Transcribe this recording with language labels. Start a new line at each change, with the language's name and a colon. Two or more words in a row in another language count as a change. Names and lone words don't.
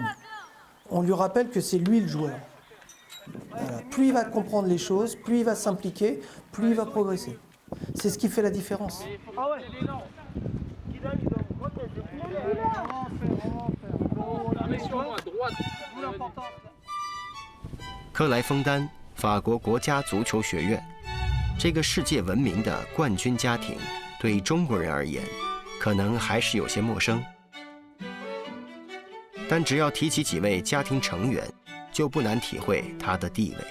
French: On lui rappelle que c'est lui le joueur. Voilà. Plus il va comprendre les choses, plus il va s'impliquer, plus il va progresser. C'est ce qui fait la différence. Ah ouais. droite.
Chinese: 克莱枫丹，法国国家足球学院，这个世界闻名的冠军家庭，对中国人而言，可能还是有些陌生。但只要提起几位家庭成员，就不难体会他的地位。